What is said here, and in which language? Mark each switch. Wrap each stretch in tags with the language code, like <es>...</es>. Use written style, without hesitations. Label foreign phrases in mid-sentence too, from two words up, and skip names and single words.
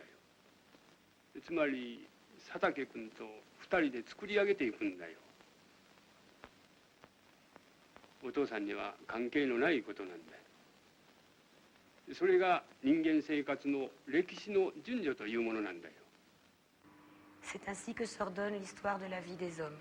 <ja>つまり佐竹君と2人で作り上げていくんだよ。お父さんには関係のないことなんだよ。それが人間生活の歴史の順序というものなんだよ。</ja> <fr>C'est ainsi que s'ordonne l'histoire de la vie des hommes.</fr>